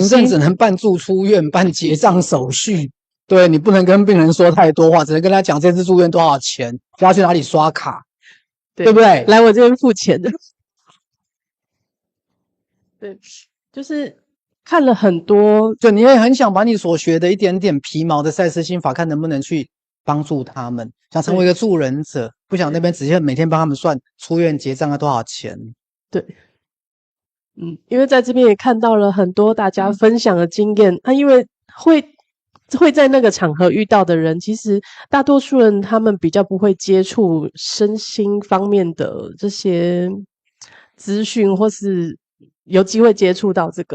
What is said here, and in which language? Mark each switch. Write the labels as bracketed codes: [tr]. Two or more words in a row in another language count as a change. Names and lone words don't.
[zh] 行政只能办住出院、办結賬手續。對，你不能跟病人說太多話，只能跟他講這次住院多少錢，要去哪裡刷卡，對不对？來我這邊付錢的。對，就是看了很多，就你也很想把你所學的一點點皮毛的賽斯心法，看能不能去幫助他們，想成為一個助人者，不想那邊直接每天幫他們算出院結賬要多少錢。對，因為在這邊也看到了很多大家分享的經驗，因為會在那個場合遇到的人，其實大多數人他們比較不會接觸身心方面的這些資訊，或是有機會接觸到這個。